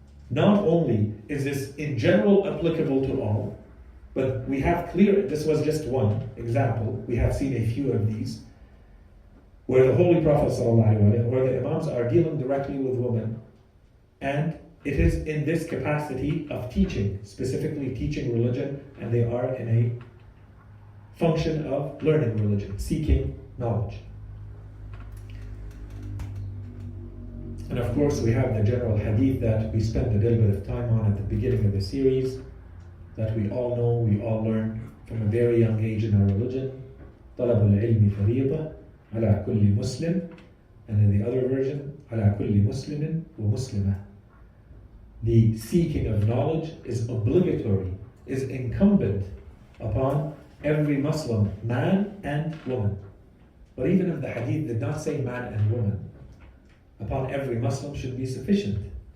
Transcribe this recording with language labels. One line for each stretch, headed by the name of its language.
English: not only is this in general applicable to all, but we have clear, this was just one example, we have seen a few of these, where the Holy Prophet ﷺ, where the Imams are dealing directly with women, and it is in this capacity of teaching, specifically teaching religion, and they are in a function of learning religion, seeking knowledge. And of course, we have the general hadith that we spent a little bit of time on at the beginning of the series, that we all know, we all learn from a very young age in our religion.
Arabic: طلب العلم فريضة على كل مسلم,
English: and in the other version,
Arabic: على كل مسلم ومسلمة.
English: The seeking of knowledge is obligatory, is incumbent upon every Muslim, man and woman. But even if the hadith did not say man and woman, upon every Muslim should be sufficient.